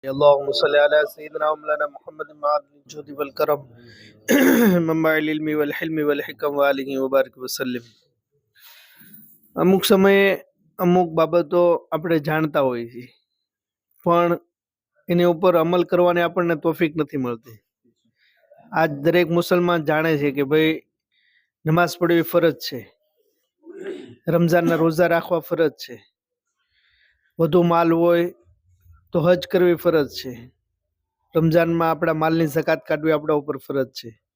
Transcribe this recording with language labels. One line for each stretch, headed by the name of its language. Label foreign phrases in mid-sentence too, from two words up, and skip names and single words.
Arabic: اللهم صل على سيدنا ومولانا محمد معدن الجود والكرم منبع العلم والحلم والحكم وآله وبارك وسلم.
Gujarati: અમુક સમયે અમુક બાબતો આપણે જાણતા હોઈએ છીએ પણ એની ઉપર અમલ કરવાની આપણને તોફીક નથી મળતી. આજ દરેક મુસલમાન જાણે છે કે ભાઈ નમાઝ પઢવી ફરજ છે, રમઝાનના રોઝા રાખવા ફરજ છે, વધુ માલ હોય તો હજ કરવી ફરજ છે, રમઝાનમાં આપણા માલની ઝકાત કાઢવી આપણા ઉપર ફરજ છે.